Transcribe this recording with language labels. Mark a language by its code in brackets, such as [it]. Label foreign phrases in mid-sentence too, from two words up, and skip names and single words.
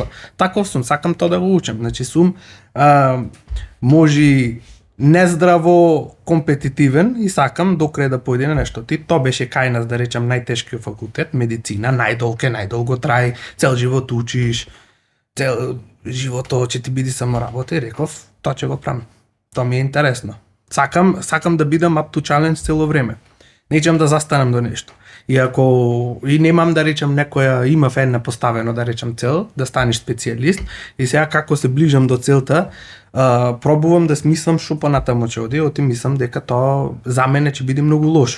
[mk] Таков сум, сакам тоа да го учам. Значи, сум може нездраво компетитивен и сакам докрај да појде на нешто. Тоа беше кај нас, да речам, најтешкиот факултет, медицина, најдолго трае, цел живот учиш, цел живото ќе ти биде само работа и реков, тоа ќе го правам. Тоа ми е интересно. Сакам да бидам [en] up to challenge [mk] цело време. Неќам да застанам до нешто. И немам да речам некоја, имав една поставено да речам цел, да станеш специјалист и сега како се ближам до целта, пробувам да смислам што понатаму ќе оди, мислам дека тоа за мене ќе биде многу лошо.